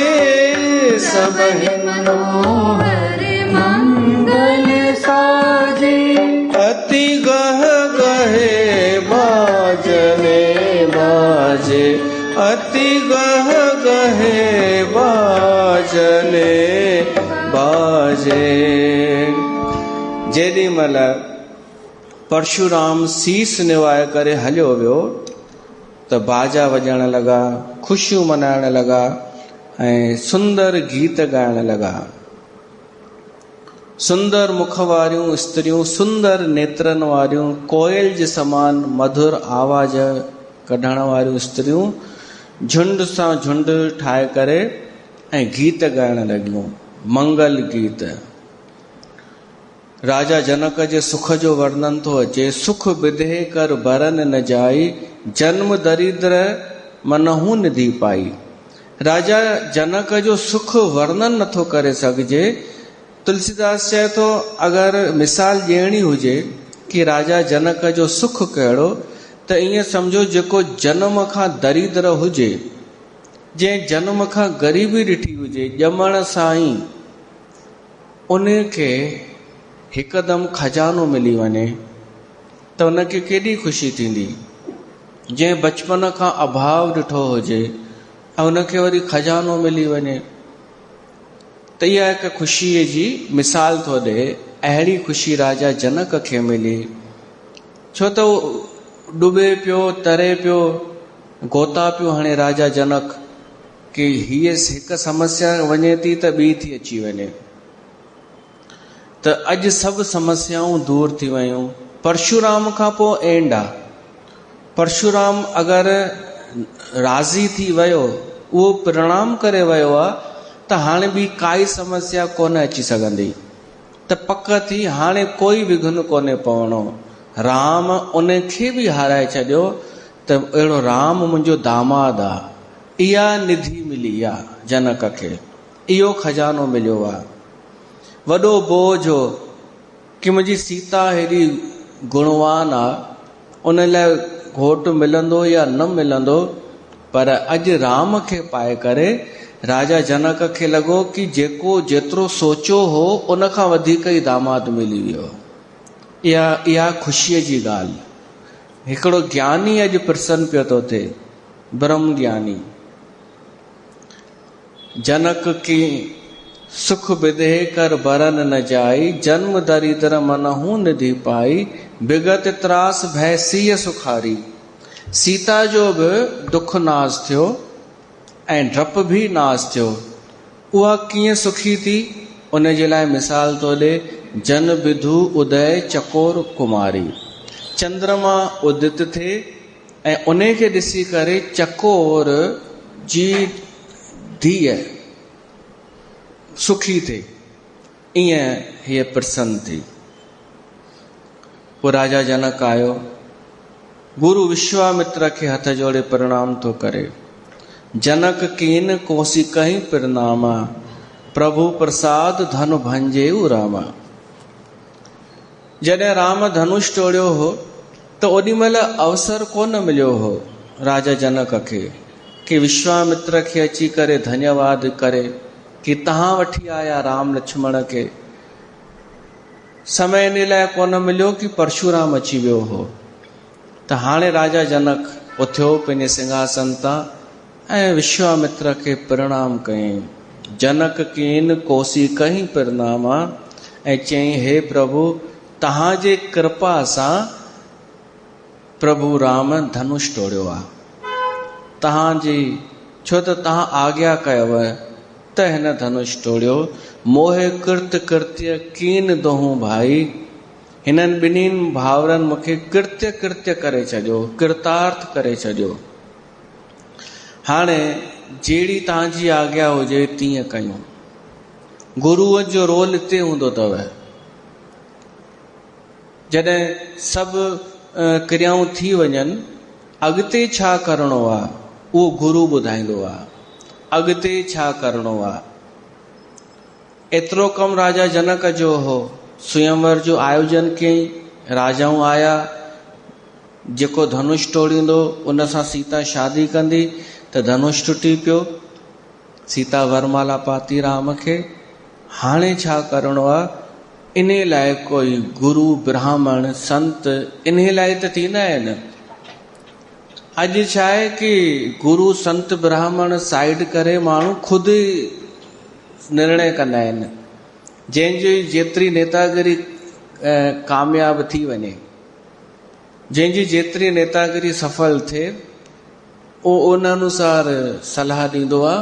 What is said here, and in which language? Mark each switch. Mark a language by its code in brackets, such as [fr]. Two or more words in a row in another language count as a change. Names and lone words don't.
[awa] सबहि मनोहर मंगल साजे, अति गह गहे बाजने बाजे, अति गह गहे बाजने बाजे। [sd] जेॾी महिल परशुराम शीस निवाए करे हलियो वियो त बाजा वॼण लॻा, ख़ुशियूं मनाइण लॻा ऐं सुंदर गीत ॻाइण लॻा। सुंदर मुख वारियूं स्त्रियूं, सुंदर नेत्रनि वारियूं, कोयल जे समान मधुर आवाज़ कढण वारियूं स्त्रियूं झुंड सां झुंड ठाहे करे ऐं गीत ॻाइण लॻियूं, मंगल गीत। राजा जनक जे सुख जो वर्णन थो अचे। [awa] सुख विधे कर बरन न जाई, जन्म दरिद्र मनहू निधि पाई। [sd] राजा जनक जो सुख वर्णन नथो करे सघिजे। तुलसीदास चए थो अगरि मिसाल ॾियणी हुजे कि राजा जनक जो सुख कहिड़ो, त ईअं सम्झो जेको जनम खां दरिद्र हुजे, जंहिं जनम खां ग़रीबी ॾिठी हुजे, ॼमण सां ई उन खे हिकदमि खजानो मिली वञे त उनखे केॾी ख़ुशी थींदी। जंहिं बचपन खां अभाव ॾिठो हुजे ऐं उनखे वरी खजानो मिली वञे त इहा हिकु ख़ुशीअ जी मिसाल थो ॾिए। अहिड़ी ख़ुशी राजा जनक खे मिली, छो त उहो डुबे पियो, तरे पियो, गोता पियो हणे राजा जनक कि हीअ हिकु समस्या वञे थी त ॿी थी अची वञे। त अॼु सभु समस्याऊं दूर थी वियूं। परशुराम खां पोइ एंड आहे। परशुराम अगरि राज़ी थी वियो, उहो प्रणाम करे वियो आहे, त हाणे ॿी काई समस्या कोन अची सघंदी। त पक थी हाणे कोई विघ्न कोन्हे पवणो। राम उन खे बि हाराए छॾियो त अहिड़ो राम मुंहिंजो दामाद आहे। इहा निधि मिली आहे जनक खे, इहो खजानो मिलियो आहे। वॾो बोझ हो कि मुंहिंजी सीता हेॾी गुणवान आहे, उन लाइ घोटु मिलंदो या न मिलंदो, पर अॼु राम खे पाए करे राजा जनक खे लॻो कि जेको जेतिरो सोचियो हो उन खां वधीक ई दामाद मिली वियो। इहा ख़ुशीअ जी ॻाल्हि। हिकिड़ो ज्ञानी अॼु प्रसन्न पियो थो थिए, ब्रह्म ज्ञानी। [awa] जनक की सुख विधे कर बरन न जाई, जन्म दरिद्र मनहू निधि पाई, विगत त्रास भय सिय सुखारी। [sd] सीता जो बि दुख नाश थियो ऐं डप बि नाश थियो। उहा कीअं सुखी थी, उन जे लाइ मिसाल थो ॾे। [awa] जन विधु उदय चकोर कुमारी। [sd] चंद्रमा उदित थिए ऐं उन खे ॾिसी करे चकोर जी धीअ सुखी थिए, ईअं हीअ प्रसन्न थी। पोइ राजा जनक आयो, गुरु विश्वामित्र खे हथ जोड़े प्रणाम थो करे। [awa] जनक कीन कोसी कहीं प्रणामा, प्रभु प्रसाद धन भंजेऊ रामा। [sd] जॾहिं राम धनुष टोड़ियो हो त ओॾी महिल अवसर कोन मिलियो हो राजा जनक खे कि विश्वामित्र खे अची करे धन्यवाद करे कि तहां वठी आया राम लक्ष्मण खे। समय इन लाइ कोन मिलियो कि परशुराम अची वियो हो। त हाणे राजा जनक उथियो पंहिंजे सिंहासन तां ऐं विश्वामित्र खे प्रणाम कयईं। [awa] जनक कीन कोसी कहीं प्रणामा [sd] ऐं चयईं, हे प्रभु, तहांजे कृपा सां प्रभु राम धनुष तोड़ियो आहे। तहांजी छो त तहां आज्ञा कयव त हिन धनुष तोड़ियो। [awa] मोहे कृत कृत्य कीन दोहूं भाई। [sd] हिननि ॿिन्हिनि भाउरनि मूंखे कृत्य कृत्य करे छॾियो, कृतार्थ करे छॾियो। हाणे जहिड़ी तव्हांजी आज्ञा हुजे तीअं कयूं। गुरुअ जो रोल हिते हूंदो अथव। जॾहिं सभु क्रियाऊं थी वञनि, अॻिते छा करिणो आहे उहो गुरु ॿुधाईंदो आहे। अॻिते छा करिणो आहे। एतिरो कमु राजा जनक जो हो। स्वयंवर जो आयोजन कयईं। राजाऊं आया। जेको धनुष तोड़ींदो उन सां सीता शादी कंदी, त धनुष टुटी पियो। सीता वरमाला पाती राम खे। हाणे छा करिणो आहे, इन लाइ कोई गुरु ब्राह्मण संत इन लाइ त थींदा आहिनि। अॼु छा आहे कि गुरु संत ब्राह्मण साइड करे माण्हू ख़ुदि निर्णय कंदा आहिनि। जंहिंजी जेतिरी नेतागिरी कामयाब थी वञे, जंहिंजी जेतिरी नेतागिरी सफल थिए, उहो उन अनुसार सलाह ॾींदो आहे।